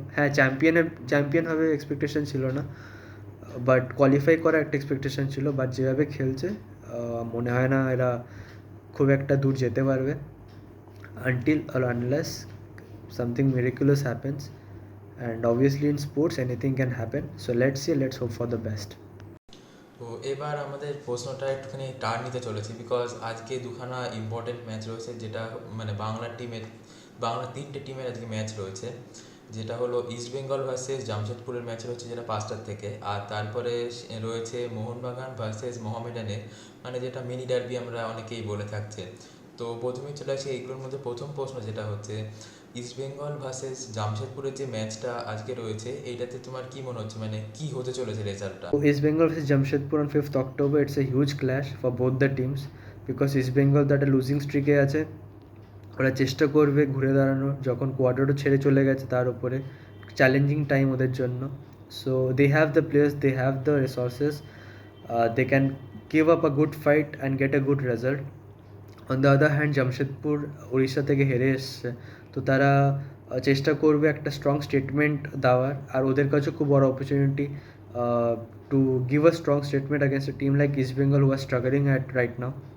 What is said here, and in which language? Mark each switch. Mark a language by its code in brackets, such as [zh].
[bn] হ্যাঁ, চ্যাম্পিয়ন হবে এক্সপেকটেশন ছিল না, বাট কোয়ালিফাই করা একটা এক্সপেকটেশন ছিল। বাট যেভাবে খেলছে মনে হয় না এরা খুব একটা দূর যেতে পারবে, [en] until or unless something miraculous happens, and obviously in sports anything can happen, so let's see, let's hope for the best. [bn] তো এবার আমাদের প্রশ্নটা একটুখানি টার্ন নিতে চলেছি, বিকজ আজকে দুখানা ইম্পর্টেন্ট ম্যাচ রয়েছে, যেটা মানে বাংলার 3টে টিমের আজকে ম্যাচ রয়েছে। যেটা হলো ইস্ট বেঙ্গল ভার্সেস জামশেদপুরের ম্যাচ রয়েছে, যেটা 5টার থেকে। আর তারপরে রয়েছে মোহনবাগান ভার্সেস মোহামেডানের, মানে যেটা মিনি ডার্বি আমরা অনেকেই বলে থাকছে। তো প্রথমেই চলে আসি এইগুলোর মধ্যে প্রথম প্রশ্ন, যেটা হচ্ছে ইস্ট বেঙ্গল ভার্সেস জামশেদপুরের যে ম্যাচটা আজকে রয়েছে, এইটাতে তোমার কি মনে হচ্ছে, মানে কি হতে চলেছে রেজাল্টটা? [en] So East Bengal versus Jamshedpur on 5th October, it's a huge clash for both the teams because East Bengal that a losing streak এ আছে, [bn] ওরা চেষ্টা করবে ঘুরে দাঁড়ানোর, যখন কোয়াড্রাডো ছেড়ে চলে গেছে তার উপরে চ্যালেঞ্জিং টাইম ওদের জন্য। [en] So they have the players, they have the resources, they can give up a good fight and get a good result. On the other hand [bn] Jamshedpur Orissa থেকে হেরে এসছে, তো তারা চেষ্টা করবে একটা [en] strong statement [bn] দেওয়ার, আর ওদের কাছে খুব বড় [en] Opportunity to give a strong statement against a team like East Bengal who are struggling at right now.